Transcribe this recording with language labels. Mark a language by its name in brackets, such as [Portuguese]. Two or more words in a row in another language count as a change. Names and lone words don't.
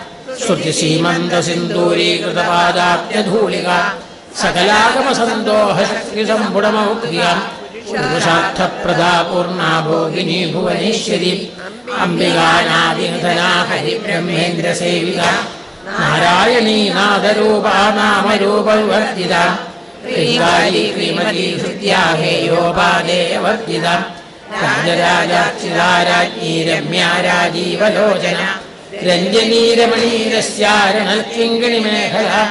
[Sanskrit] श्रुतिसीमन्तसिन्दूरीकृतपादाब्जधूलिका सकलागमसन्दोहशक्तिसम्भुडमौक्रिया पुरुषार्थप्रदा पूर्णा भोगिनी भुवनेश्वरी अम्बिकानादिनिधना हरिब्रह्मेन्द्रसेविता നാരായണീ നാദരൂപാ നാമരൂപവർജിത ശ്രീകാരി ശ്രീമതി ഹൃദ്യാഹേയോപാദേയവർജിത രാജരാജാർച്ചിതാരാജ്ഞീ രമ്യാ രാജീവലോചന രഞ്ജനീ രമണീരസ്യാരണൽക്കിങ്കിണി മേഖല